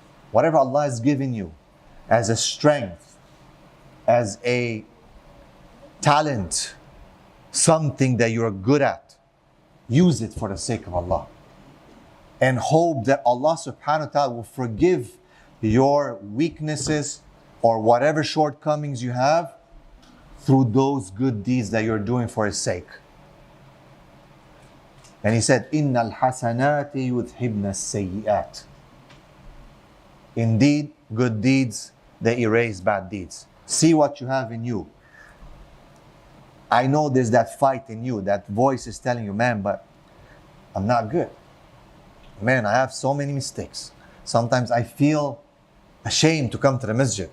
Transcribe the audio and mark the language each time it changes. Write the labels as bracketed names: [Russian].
[English] Whatever Allah has given you as a strength, as a talent, something that you're good at, use it for the sake of Allah. And hope that Allah subhanahu wa ta'ala will forgive your weaknesses or whatever shortcomings you have through those good deeds that you're doing for His sake. And He said, [Arabic] إِنَّ الْحَسَنَاتِ يُذْهِبْنَ السَّيِّئَاتِ. [English] Indeed, good deeds, they erase bad deeds. See what you have in you. I know there's that fight in you, that voice is telling you, man, but I'm not good. Man, I have so many mistakes. Sometimes I feel ashamed to come to the masjid.